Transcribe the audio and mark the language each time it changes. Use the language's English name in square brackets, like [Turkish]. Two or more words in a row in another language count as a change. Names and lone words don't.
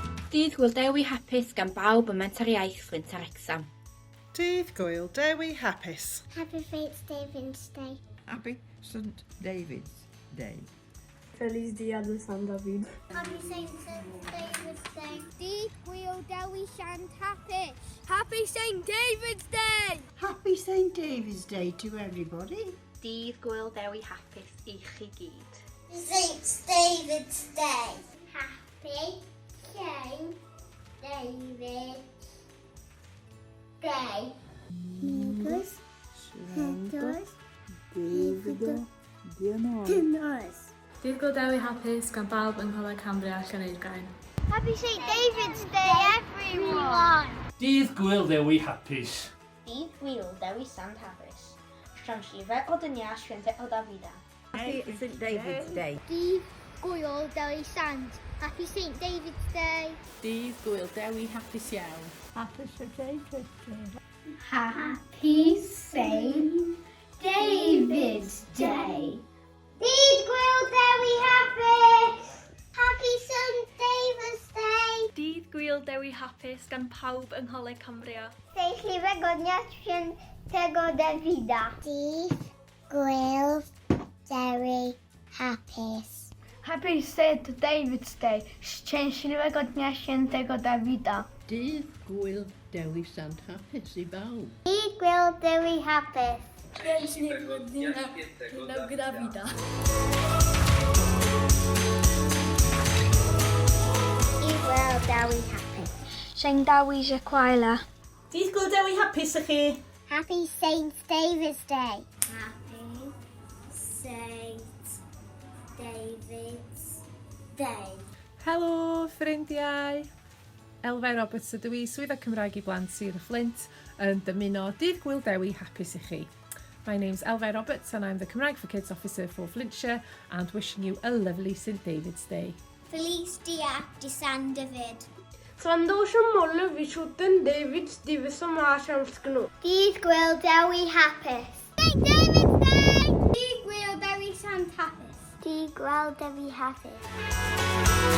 [Welsh] Dydd Gŵyl Dewi Hapus gan bawb ym Mentoriaeth Flintshire exam. Dydd Gŵyl Dewi Hapus. [English] Happy St. David's Day. Happy St. David's Day. [Spanish] Feliz Dia de San David. [English] Happy St. David's Day. [Welsh] Dydd Gŵyl Dewi Hapus. [English] Happy St. David's Day. Happy St. David's Day to everybody. [Welsh] Dydd Gŵyl Dewi Hapus i chi gyd. [English] St. David's Day. Happy St. David's Day. [Spanish] Amigos, juntos, David, [Welsh] Diolch. Dydd Gŵyl Dewi Hapus gan bawb yng Ngholeg Cymru a Llaneidrain. [English] Happy St. David's Day, everyone. [Welsh] Dydd Gŵyl Dewi Hapus. Dydd Gŵyl Dewi Sant Hapus. [Polish] Szczęśliwe dnia świętego Dawida. [English] Happy St. David's Day. [Welsh] Dydd Gŵyl Dewi Sant. [English] Happy St. David's Day. [Welsh] Dydd Gŵyl Dewi Hapus iawn. [English] Happy St. David's Day. Happy St. David's Day. [Welsh] Dydd Gŵyl Dewi Hapus. [English] Happy St. David's Day. [Welsh] Dydd Gŵyl Dewi Hapus gan pawb yng Ngholeg Cymru. [Polish] Szczęśliwego dnia świętego Dawida. [Welsh] Dydd Gŵyl Dewi Hapus. [English] Happy St. David's Day. [Polish] Szczęśliwego dnia świętego Dawida. [Welsh] Dydd Gŵyl Dewi Sant Hapus i bawb. Dydd Gŵyl Dewi Hapus. [Polish] Szczęśliwego dnia świętego Dawida. [Welsh] Dydd Gŵyl Dewi Hapus. St. Dawi Gwyl. Dydd Gŵyl Dewi Hapus i chi. [English] Happy St. David's Day. Happy St. David's Day. [Welsh] Helo, ffrindiau! Elfen Roberts ydw i, swyddog Cymraeg i blant Sir y Fflint, yn dymuno Dydd Gŵyl Dewi Hapus i chi. [English] My name's Elfen Roberts and I'm the Cymraeg for Kids Officer for Flintshire and wishing you a lovely St David's Day. [Spanish] Feliz Dia de San David. [Malayalam] സന്തോഷമുള്ള വിശുദ്ധൻ ഡേവിഡ് ദിവസം ആശംസിക്കുന്നു. [Welsh] Dydd Gŵyl Dewi Hapus. [English] St. David's Day. [Welsh] Dydd Gŵyl Dewi Sant Hapus. Dydd Gŵyl Dewi Hapus.